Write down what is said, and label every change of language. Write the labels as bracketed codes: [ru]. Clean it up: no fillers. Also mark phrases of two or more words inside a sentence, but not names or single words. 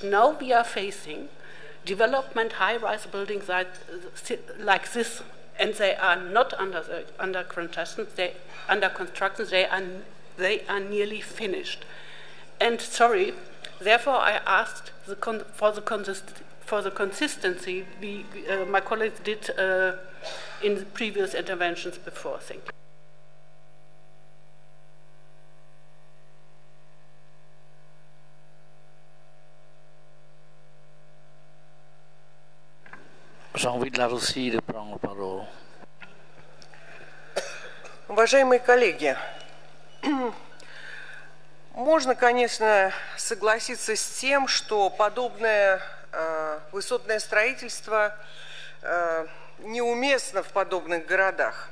[en] Now we are facing development, high-rise buildings like this, and they are not under construction. They are nearly finished. And sorry, therefore I asked for the consistency my colleagues did in the previous interventions before. Thank you. [fr] Jean-Louis de la Russie de prendre la parole. [ru] Уважаемые коллеги, можно, конечно, согласиться с тем, что подобное высотное строительство неуместно в подобных городах.